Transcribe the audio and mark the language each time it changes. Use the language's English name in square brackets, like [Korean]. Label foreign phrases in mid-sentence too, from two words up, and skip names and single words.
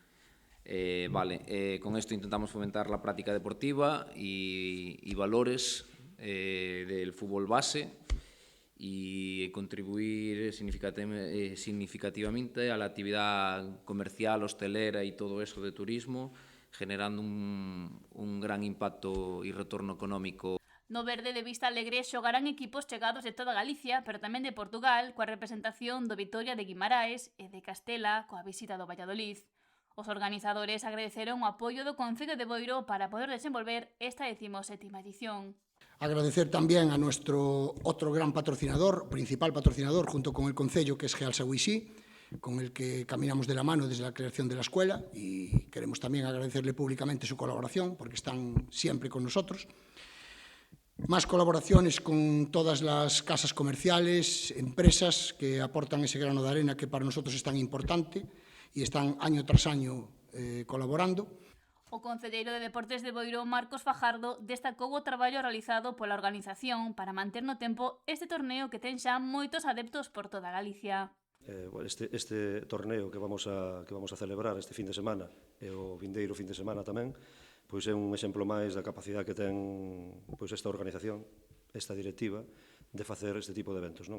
[Spanish] Con esto intentamos fomentar la práctica deportiva y valores del fútbol base y contribuir significativamente a la actividad comercial, hostelera y todo eso de turismo, generando un gran impacto y retorno económico. [Galician] No verde de Vista Alegre xogarán equipos chegados de toda Galicia, pero tamén de Portugal, coa representación do Vitoria de Guimaraes e de Castela, coa visita do Valladolid. Os organizadores agradeceron o apoio do Concello de Boiro para poder desenvolver esta 17ª edición. [Spanish] Agradecer también a nuestro otro gran patrocinador, principal patrocinador, junto con el Concello, que es Geal Sahuixí, con el que caminamos de la mano desde la creación de la escuela, y queremos también agradecerle públicamente su colaboración, porque están siempre con nosotros. Más colaboraciones con todas las casas comerciales, empresas que aportan ese grano de arena que para nosotros es tan importante y están año tras año colaborando. [Galician] O concelleiro de Deportes de Boiro, Marcos Fajardo, destacou o traballo realizado pola organización para manter no tempo este torneo que ten xa moitos adeptos por toda Galicia. [Spanish] Este torneo que vamos a celebrar este fin de semana [Galician] e o vindeiro fin de semana tamén, pois é un exemplo máis da capacidade que ten esta organización, esta directiva, de facer este tipo de eventos.